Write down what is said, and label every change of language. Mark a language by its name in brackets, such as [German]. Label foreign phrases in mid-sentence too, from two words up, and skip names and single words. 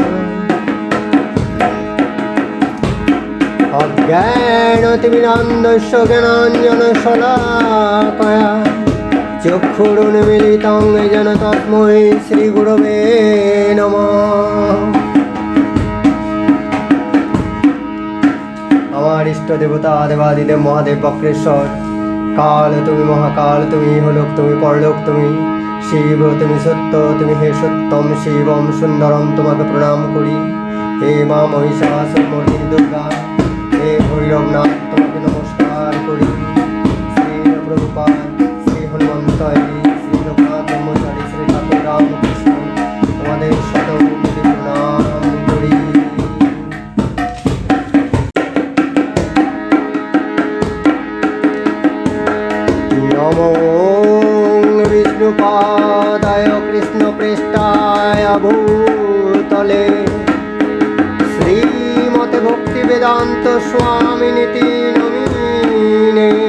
[Sanskrit] अज्ञानतिमिरान्धस्य ज्ञानाञ्जनशलाकया चक्षुरुन्मीलितं येन तस्मै श्रीगुरवे नमः। [Bangla] আমার ইষ্ট দেবতা দেবাদিদেব মহাদেব বক্রেশ্বর, কাল তুমি, মহাকাল তুমি, ইহলোক তুমি, পরলোক তুমি, শিব তুমি, সত্য তুমি, হে [Sanskrit] সত্যম শিবম সুন্দরম [Bangla] তোমাকে প্রণাম করি। হে মা মহিষাসুরমর্দিনী দুর্গা, হে ভৈরবনাথ তোমাকে নমস্কার করি। শ্রী প্রভুপাদ, শ্রী হনুমন্ত, শ্রী লোকনাথ ব্রহ্মচারী, শ্রী ঠাকুর রামকৃষ্ণ তোমাদের শতকোটি প্রণাম করি। [Sanskrit] नमो विष्णुपादाय कृष्णप्रेष्ठाय भूतले श्रीमते भक्तिवेदान्त स्वामिनिति नमिने।